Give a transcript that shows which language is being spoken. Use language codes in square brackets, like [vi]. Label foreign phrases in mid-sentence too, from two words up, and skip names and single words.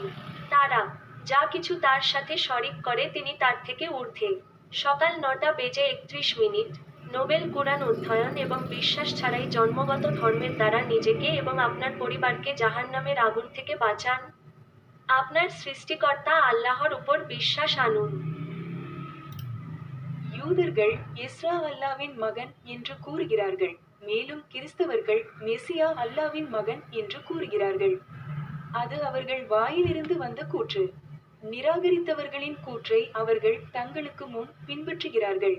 [bn] তারা যা কিছু তার সাথে শরিক করে তিনি তার থেকে ঊর্ধ্বে। সকাল 9:31। নোবেল কুরআন অধ্যয়ন এবং বিশ্বাস ছাড়াই জন্মগত ধর্মের দ্বারা নিজেকে এবং আপনার পরিবারকে জাহান্নামের আগুন থেকে বাঁচান। আপনার সৃষ্টিকর্তা আল্লাহর উপর বিশ্বাস আনুন। [ta] யூதர்கள் இஸ்ரா அல்லாவின் மகன் என்று கூறுகிறார்கள், மேலும் கிறிஸ்தவர்கள் மெசியா அல்லாவின் மகன் என்று கூறுகிறார்கள். அது அவர்கள் வாயிலிருந்து வந்த கூற்று. நிராகரித்தவர்களின் கூற்றை அவர்கள் தங்களுக்கு முன் பின்பற்றுகிறார்கள்.